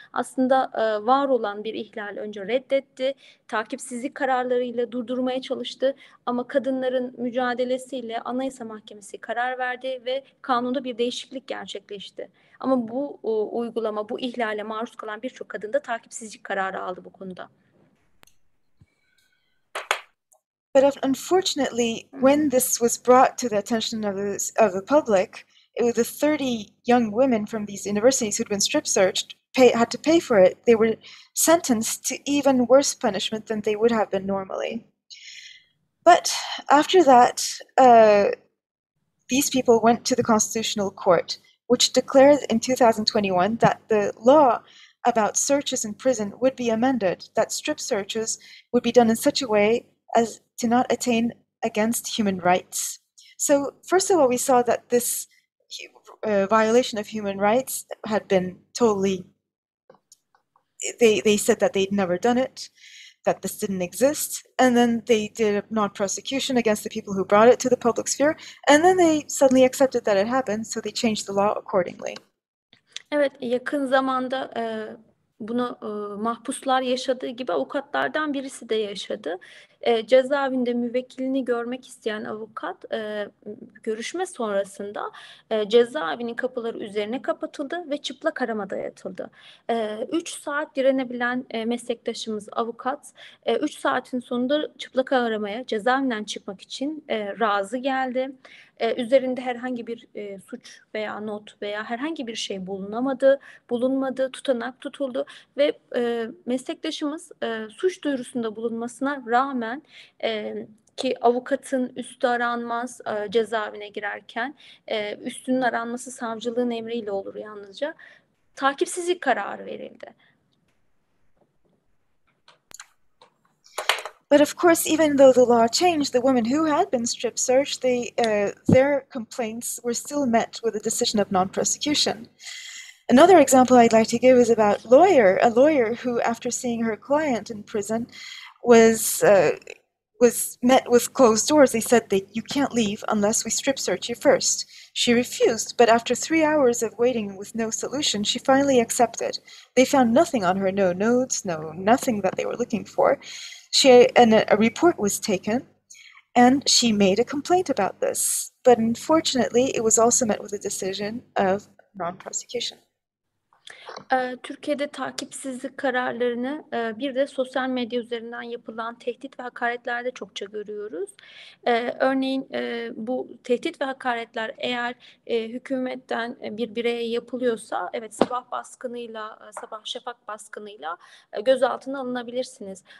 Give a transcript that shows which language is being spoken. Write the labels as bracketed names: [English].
[Turkish] Aslında var olan bir ihlali önce reddetti, takipsizlik kararlarıyla durdurmaya çalıştı ama kadınların mücadelesiyle Anayasa Mahkemesi karar verdi ve kanunda bir değişiklik gerçekleşti. Ama bu uygulama, bu ihlale maruz kalan birçok kadın da takipsizlik kararı aldı bu konuda. [English] But unfortunately, when this was brought to the attention of the public, it was the 30 young women from these universities who'd been strip searched had to pay for it. They were sentenced to even worse punishment than they would have been normally. But after that, these people went to the Constitutional Court, which declared in 2021 that the law about searches in prison would be amended, that strip searches would be done in such a way as to not attain against human rights. So first of all, we saw that this violation of human rights had been totally, they said that they'd never done it, that this didn't exist, and then they did a non-prosecution against the people who brought it to the public sphere, and then they suddenly accepted that it happened, so they changed the law accordingly. [Turkish] Evet, yakın zamanda bunu mahpuslar yaşadığı gibi avukatlardan birisi de yaşadı. Cezaevinde müvekkilini görmek isteyen avukat görüşme sonrasında cezaevinin kapıları üzerine kapatıldı ve çıplak aramada yatıldı. 3 saat direnebilen meslektaşımız avukat 3 saatin sonunda çıplak aramaya cezaevinden çıkmak için razı geldi. Üzerinde herhangi bir suç veya not veya herhangi bir şey bulunmadı, tutanak tutuldu ve meslektaşımız suç duyurusunda bulunmasına rağmen ki avukatın üstü aranmaz cezaevine girerken üstünün aranması savcılığın emriyle olur yalnızca, takipsizlik kararı verildi. [English] But of course, even though the law changed, the women who had been strip searched, their complaints were still met with a decision of non-prosecution. Another example I'd like to give is about a lawyer who, after seeing her client in prison, was met with closed doors. They said that you can't leave unless we strip search you first. She refused, but after 3 hours of waiting with no solution, she finally accepted. They found nothing on her, no notes, nothing that they were looking for. A report was taken, and she made a complaint about this. But unfortunately, it was also met with a decision of non-prosecution. [Turkish] Türkiye'de takipsizlik kararlarını bir de sosyal medya üzerinden yapılan tehdit ve hakaretlerde çokça görüyoruz. Örneğin bu tehdit ve hakaretler eğer hükümetten bir bireye yapılıyorsa, evet, sabah baskınıyla, sabah şafak baskınıyla gözaltına alınabilirsiniz.